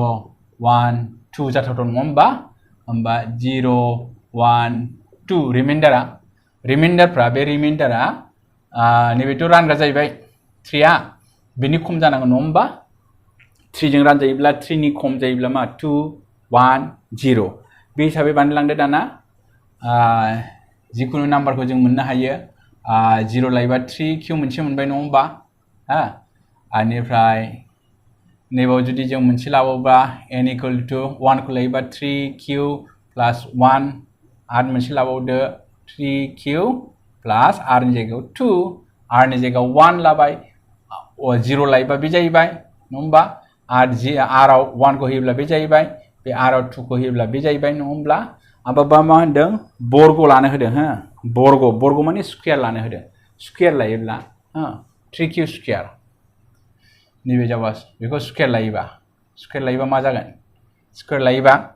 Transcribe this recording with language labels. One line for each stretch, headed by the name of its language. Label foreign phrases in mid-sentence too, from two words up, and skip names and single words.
Bodo: 1 2 जाथावथाव नङा होमबा 0 1 2 रिमाइन्डारफ्रा बे रिमाइन्डारा नैबेथ' रानग्रा जाहैबाय 3 आ बेनि खम जानांगौ नङा होमबा 3 जों रानजायोब्ला 3 नि खम जायोब्ला मा 2 1 0 बे हिसाबै बानायलांदो दाना जिखुनु नाम्बारखौ जों मोननो हायो 0 लायोबा 3q मोनसे मोनबाय नङा होमबा बेनिफ्राय नैबाव जुदि जों मोनसे लाबावोबा n
English: equal to
Bodo: 1 खौ लायोबा 3q plus 1 आरो मोनसे लाबावदो 3q plus r नि जायगायाव 2 r नि जायगायाव 1 लाबाय 0 लायोबा बे जाहैबाय नङा होमबा r आव 1 खौ होयोब्ला बे जाहैबाय बे r आव 2 खौ होयोब्ला बे जाहैबाय नङा होमब्ला आबा मा होनदों बर्ग लानो होदों बर्ग माने स्कुवेर लानो होदों स्कुवेर लायोब्ला 3q स्कुवेर नैबे जाबाय बेखौ स्कुवेर लायोबा मा जागोन स्कुवेर लायोबा